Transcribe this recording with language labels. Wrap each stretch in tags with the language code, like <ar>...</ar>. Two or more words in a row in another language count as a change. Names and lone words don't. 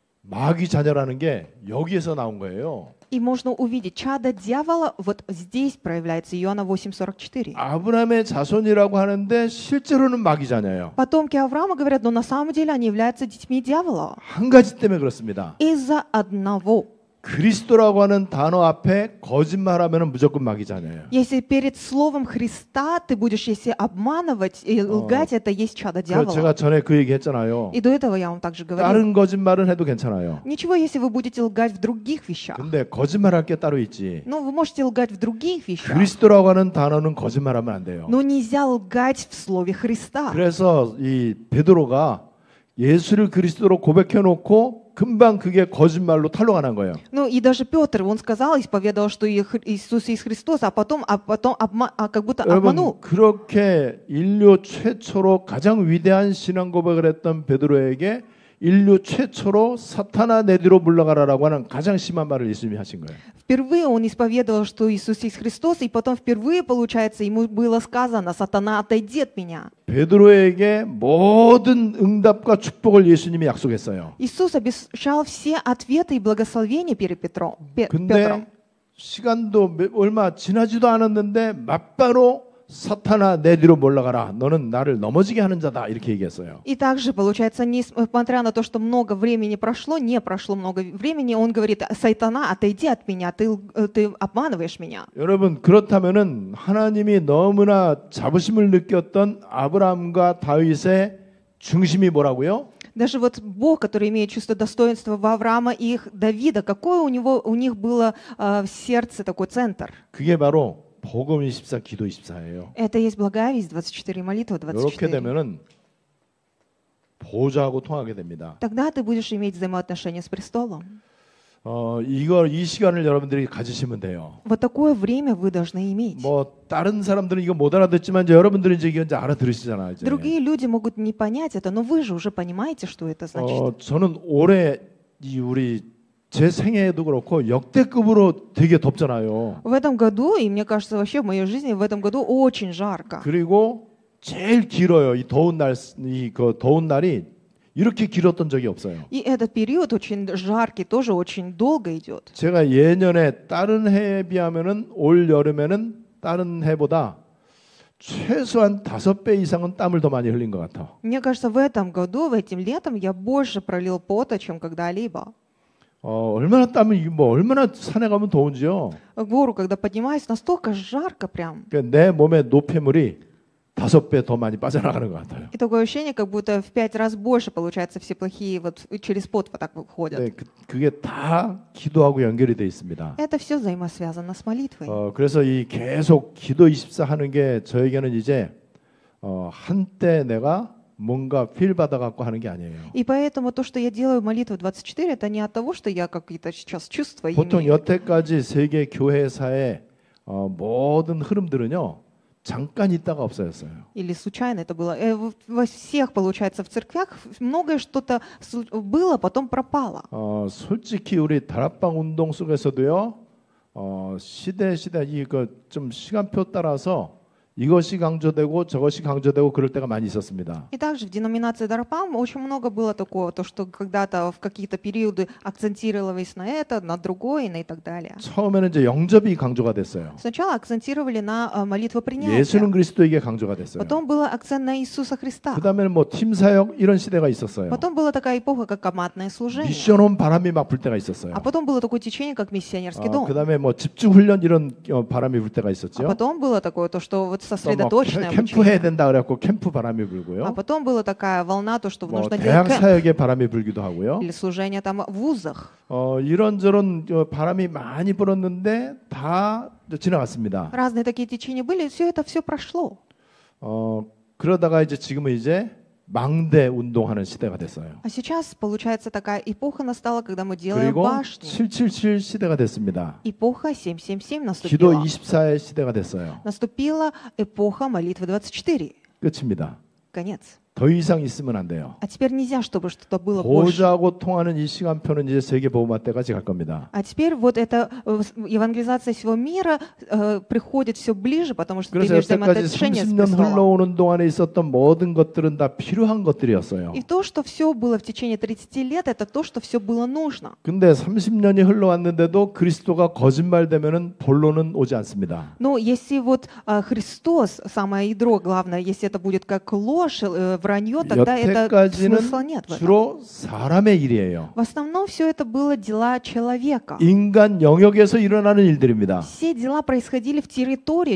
<ko>마귀 자녀라는 게 여기에서 나온 거예요.</ko> <ru>И можно увидеть, чадо дьявола, вот здесь проявляется, Иоанна 8:44.</ru> <ko>아브라함의 자손이라고 하는데 실제로는 마귀 자녀예요.</ko> <ru>Потомки Авраама говорят, но на самом деле они являются детьми дьявола.</ru> <ko>한 가지 때문에 그렇습니다.</ko> <ru>Из-за одного.</ru> <ko>그리스도라고 하는 단어 앞에 거짓말하면 무조건 마귀 자녀예요.</ko> <ru>Если перед словом Христа ты будешь, если обманывать и лгать, это есть чадо</ru> <ko>제가</ko> <ru>дьявола.</ru> <ko>전에 그 얘기 했잖아요.</ko> <ru>И до этого я вам также говорил.</ru> <ko>다른 거짓말은 해도 괜찮아요.</ko> <ru>Ничего, если вы будете лгать в других вещах.</ru> <ko>근데 거짓말할 게 따로 있지.</ko> <ru>Но вы можете лгать в других вещах.</ru> <ko>그리스도라고 하는 단어는 거짓말하면 안 돼요.</ko> <ru>Но нельзя лгать в слове Христа.</ru> <ko>그래서 이 베드로가 예수를 그리스도로 고백해 놓고 금방 그게 거짓말로 탄로가 난 거예요.</ko> <ru>Ну и даже Петр, он сказал, исповедовал, что Иисус есть Христос, а потом как будто</ru> <ko>여러분</ko> <ru>обманул.</ru> <ko>그렇게 인류 최초로 가장 위대한 신앙 고백을 했던 베드로에게 인류 최초로 사탄아 내 뒤로 물러가라라고 하는 가장 심한 말을 예수님이 하신 거예요.</ko> <ru>Впервые он исповедовал, что Иисус есть Христос, и потом впервые, получается, ему было сказано: «Сатана, отойди от меня».</ru> <ko>베드로에게 모든 응답과 축복을 예수님이 약속했어요. Иисус обещал все ответы и благословения перед Петром. 근데 시간도 얼마 지나지도 않았는데 맞바로 사탄아 내 뒤로 물러가라. 너는 나를 넘어지게 하는 자다. 이렇게 얘기했어요.</ko> <ru>И также, получается, несмотря на то, что много времени прошло, не прошло много времени, он говорит: «Сатана, отойди от меня, ты обманываешь меня».</ru> <ko>여러분 그렇다면은 하나님이 너무나 자부심을 느꼈던 아브라함과 다윗의 중심이 뭐라고요?</ko> <ru>Даже вот Бог, который имеет чувство достоинства в Авраама и их Давида, какое у них было в сердце такой центр?</ru> <ko>그게 바로 복음 24, 기도 24예요.</ko> <ru>Это есть благая весть 24, молитва</ru> <ko>이렇게</ko> <ru>24.</ru> <ko>되면은 보좌하고 통하게 됩니다.</ko> <ru>Тогда ты будешь иметь взаимоотношения с престолом.</ru> <ko>이 시간을 여러분들이 가지시면 돼요.</ko> <ru>Вот такое время вы должны иметь.</ru> <ko>뭐 다른 사람들은 이거 못 알아듣지만 이제 여러분들은 이제 이거 이제 알아들으시잖아요. 이제.</ko> <ru>Другие люди могут не понять это, но вы же уже понимаете, что это значит.</ru> <ko>저는 올해 제 생애에도 그렇고 역대급으로 되게 덥잖아요.</ko> <ru>В этом году, и мне кажется, вообще в моей жизни в этом году очень жарко.</ru> <ko>그리고 제일 길어요. 이 더운 날이 이렇게 길었던 적이 없어요.</ko> <ru>И этот период очень жаркий, тоже очень долго идет.</ru> <ko>제가 예년에 다른 해에 비하면은 올 여름에는 다른 해보다 최소한 5배 이상은 땀을 더 많이 흘린 것 같아.</ko> <ru>Мне кажется, в этом году, этим летом, я больше пролил пота, чем когда-либо.</ru> <ko>얼마나 얼마나 산에 가면 더운지요.</ko> <ru>В гору, когда поднимаюсь, настолько жарко прям.</ru> <ko>내 몸에 노폐물이 5배 더 많이 빠져나가는 것 같아요.</ko> <ru>И такое ощущение, как будто в 5 раз больше, получается, все плохие вот через пот вот так выходят.</ru> <ko>네, 그게 다 기도하고 연결이 돼 있습니다.</ko> <ru>Это все взаимосвязано с молитвой.</ru> <ko>그래서 이 계속 기도 24 하는 게 저에게는 이제 한때 내가 뭔가 필 받아 갖고 하는 게 아니에요.</ko> <ru>И поэтому то, что я делаю молитву 24, это не от того, что я какие-то сейчас чувства</ru> <ko>보통</ko> <ru>имею.</ru> <ko>여태까지 세계 교회사의 모든 흐름들은요. 잠깐 있다가 없어졌어요.</ko> <ru>Или случайно это было. Во всех, получается, в церквях многое что-то было, потом пропало.</ru> <ko>솔직히 우리 다락방 운동 속에서도요. 시대 이거 좀 시간표 따라서 이것이 강조되고 저것이 강조되고 그럴 때가 많이 있었습니다.</ko> <ru>И также в деноминации Дарпам очень много было такого, то, что когда-то в какие-то периоды акцентировалось на это, на другое и так далее.</ru> <ko>처음에는 이제 영접이 강조가 됐어요.</ko> <ru>Сначала акцентировали на молитву принятия.</ru> <ko>예수는 그리스도에게 강조가 됐어요.</ko> <ru>Потом был акцент на Иисуса Христа.</ru> <ko>그다음에는 뭐 팀 사역 이런 시대가 있었어요.</ko> <ru>Потом была такая эпоха, как командное служение.</ru> <ko>미션 온 바람이 막 불 때가 있었어요.</ko> <ru>А потом было такое течение, как миссионерский дом.</ru> <ko>그다음에 뭐 집중 훈련 이런 바람이 불 때가 있었죠.</ko> <ru>А потом было такое, то, что вот</ru> <ko>또 뭐</ko> <ru>сосредоточенное</ru> <ko>캠프 해야</ko> <ru>обучение.</ru> <ko>된다 그래갖고 캠프 바람이</ko> <ru>А</ru> <ko>불고요.</ko> <ru>потом была такая волна, то, что</ru> <ko>뭐</ko> <ru>нужно</ru> <ko>대학</ko> <ru>делать кэмп</ru> <ko>사역에 바람이 불기도 하고요.</ko> <ru>или служение там в вузах.</ru> <ko>이런저런 바람이 많이 불었는데 다 지나갔습니다.</ko> <ru>Разные такие течения были, и все прошло.</ru> <ko>그러다가 이제 지금은 이제 망대 운동하는 시대가 됐어요.</ko> <ru>А сейчас, получается, такая эпоха настала, когда мы делаем</ru> <ko>그리고</ko> <ru>башни.</ru> <ko>777 시대가 됐습니다.</ko> <ru>Эпоха 777</ru> <ko>기도</ko> <ru>наступила.</ru> <ko>24의 시대가 됐어요.</ko> <ru>Наступила эпоха молитвы 24.</ru> <ko>끝입니다.</ko> <ru>Конец.</ru> <ko>더 이상 있으면 안 돼요.</ko> <ru>А теперь нельзя, чтобы что-то было больше.</ru> <ko>보좌하고 통하는 이 시간표는 이제 세계 복음화 때까지 갈 겁니다.</ko> <ru>А теперь вот эта евангелизация всего мира приходит все ближе, потому что</ru> <ko>그래서</ko> <ru>теперь</ru> <ko>여태까지</ko> <ru>взаимоотношения с</ru> <ko>30년</ko> <ru>престолом.</ru> <ko>흘러오는 동안에 있었던 모든 것들은 다 필요한 것들이었어요.</ko> <ru>И то, что все было в течение 30 лет, это то, что все было нужно.</ru> <ko>근데 30년이 흘러왔는데도 그리스도가 거짓말되면은 본론은 오지 않습니다.</ko> <ru>Но если вот Христос, самое ядро главное, если это будет как ложь, вранье, тогда это смысла нет в этом.</ru> <ko>주로 사람의 일이에요.</ko> <ru>В основном все это было дела человека.</ru> <ko>인간 영역에서 일어나는 일들입니다.</ko> <ru>Все дела происходили в территории</ru>